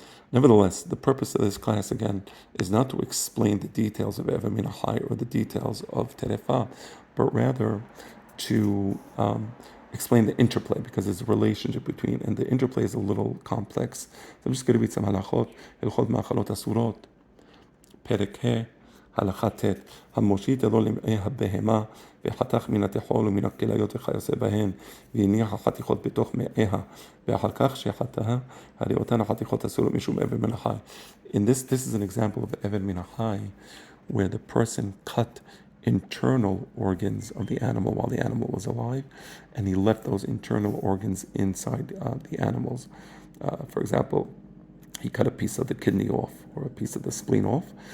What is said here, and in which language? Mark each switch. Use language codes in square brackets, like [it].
[en] Nevertheless, the purpose of this class, again, is not to explain the details of Eved Min HaChai or the details of Terefa, but rather to explain the interplay, because there's a relationship between, and the interplay is a little complex. So I'm just going to read some halachot. Hilchot ma'achalot asurot. [he] Perek He, הלכה ט' המושיט ידו למעי הבהמה וחתך מן התחול ומן הכליות וכיוצא בהן והניח החתיכות בתוך מעיה ואחר כך שחטאה הרי אותן החתיכות אסורות משום אבן מן החי. [en] This is an example of Eved Min HaChai, where the person cut internal organs of the animal while the animal was alive, and he left those internal organs inside the animals. For example, he cut a piece of the kidney off or a piece of the spleen off.